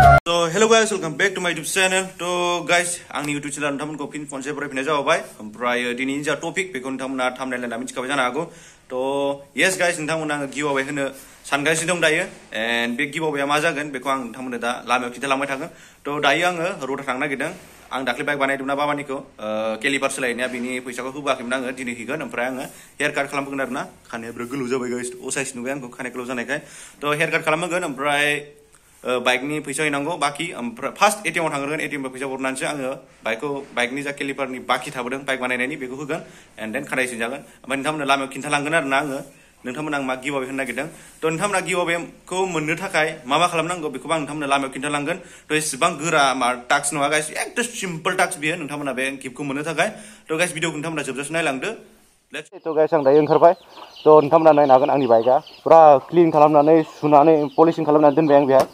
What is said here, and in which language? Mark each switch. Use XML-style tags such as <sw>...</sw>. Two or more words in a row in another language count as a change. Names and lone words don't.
<en>to hello guys welcome back to my YouTube channel.</en> <brx>तो गाइस आंनि</brx> <en>YouTube channel</en> <brx>नोंथांमोनखौ फिन खनसे बरायफिननाय जाबाय। ओमफ्राय दिनैनि जा टपिक बेखौ नोंथांमोना थाम्बनेल नायना मिथिखाबाय जानो हागौ। तो</brx> <en>yes guys</en> <brx>नोंथांमोना आङो</brx> <en>give away</en> <brx>होनो सानगासिनो दं दायो। एन्ड बे</brx> <en>give away-a</en> <brx>मा जागोन बेखौ आं नोंथांमोननो दा लामायाव खिन्थालांबाय थागोन। तो दायो आङो रौता थांनो नागिरदों। आं दाख्लै बाइक बानायदोंमोन बाबानिखौ केलिपार सोलायनाया बिनि फैसाखौ होबोआखैमोन आङो दिनै हैगोन। ओमफ्राय आङो</brx> <en>hair cut</en> <brx>खालामगोन आरोना। खानाया बिराद गोलाव जाबाय गाइस असाइस नुबाय आंखौ खानाय गोलाव जानायखाय। तो</brx> <en>hair cut</en> <brx>खालामगोन ओमफ्राय बाइकनि फैसा हैनांगौ बाखि। ओमफ्राय</brx> <en>first ATM</en> <brx>आव थांग्रोगोन। एटिएम फैसा हरनानैसो आङो बाइकनि जा केलिपारनि बाखि थाबोदों बाइक बानायनायनि बेखौ होगोन।</brx> <en>and then</en> <brx>खानाय सिनजागोन। ओमफ्राय नोंथांमोननो लामायाव खिन्थालांगोन आरोना आङो नोंथांमोना आं मा</brx> <en>give away</en> <brx>होनो नागिरदों। तो नोंथांमोना</brx> <en>give away-khou</en> <brx>मोननो थाखाय मा खालामनांगौ बेखौबो आं नोंथांमोननो लामायाव खिन्थालांगोन। तो एसेबां गोरा टास्क नङा गाइस, एकदम</brx> <en>simple task</en> <brx>बियो नोंथांमोना बे गिफ्टखौ मोननो थाखाय। तो गाइस भिडिअखौ नोंथांमोना जोबजासिम नायलांदो। तो गाइस आं दायो ओंखारबाय। तो नोंथांमोना नायनो हागोन आंनि बाइकआ पुरा क्लिन खालामनानै सुनानै पलिशिं खालामनानै दोनबाय आं बेहाय।</brx>